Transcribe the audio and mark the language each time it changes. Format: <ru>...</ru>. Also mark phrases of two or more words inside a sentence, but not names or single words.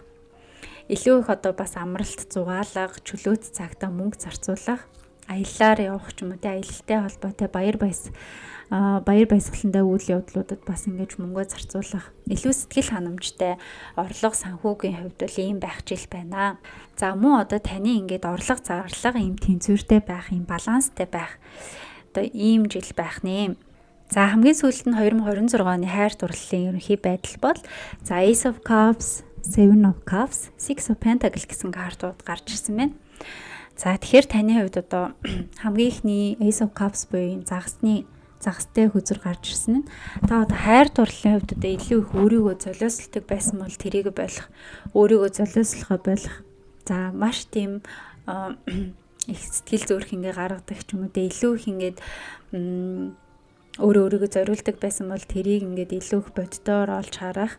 <mn>Илүү их одоо бас амралт зугаалга, чөлөөт цагтаа мөнгө зарцуулах, аяллаар явах ч юм уу, аялалтай холбоотой баяр баясгалантай үйл явдлуудад бас ингэж мөнгөө зарцуулах, илүү сэтгэл ханамжтай орлого санхүүгийн хувьд бол ийм байх жил байна. За мөн одоо таны ингээд орлого зарлага ийм тэнцвэртэй байх, ийм баланстай байх одоо ийм жил байх нэ. За хамгийн сүүлд нь 2026 оны хайр дурлалын ерөнхий байдал бол за Ace of Cups, Seven of Cups, Six of Pentacles гэсэн картууд гарч ирсэн байна. За тэгэхээр таны хувьд одоо хамгийн ихний Ace of Cups буюу загастай хүзэр гарч ирсэн нь та одоо хайр дурлалын хувьд одоо илүү их өөрийгөө золиослдог байсан бол тэрийг болох, өөрийгөө золиослохоо болох. За маш тийм их сэтгэл зүрх ингээ гаргадаг ч юм уу, илүү их ингээд өөрийгөө зориулдаг байсан бол тэрийг ингээд илүү их боддоор олж харах.</mn>